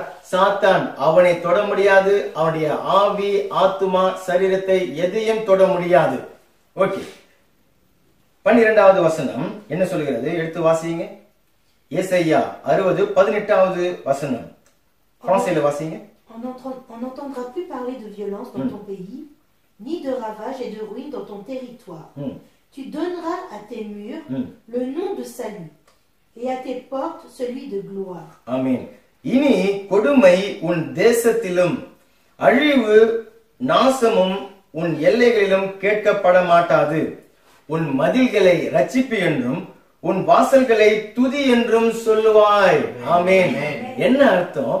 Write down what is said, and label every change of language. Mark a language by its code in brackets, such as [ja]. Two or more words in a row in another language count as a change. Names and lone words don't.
[ta] சாத்தான் அவனை தொட முடியாது. அவனுடைய ஆவி, ஆத்துமா, சரீரத்தை எதையும் தொட முடியாது. ஓகே, 12வது வசனம் என்ன சொல்கிறது? எடுத்து வாசிங்க. ஏசாயா 60 18வது வசனம். பிரான்சில வாசிங்க. [fr] On n'entendra plus parler de violence dans ton pays, ni de ravage et de ruine dans ton territoire. Tu donneras à tes murs le nom de salut, et à tes portes celui de gloire. Amen. [ta] இனி கொடுமை உன் தேசத்திலும் அழிவு நாசமும் உன் எல்லைகளிலும் கேட்கப்பட மாட்டாது. உன் மதில்களை ரட்சிப்பு என்றும் உன் வாசல்களை துதி என்றும் சொல்லுவாய். ஆமென். என்ன அர்த்தம்?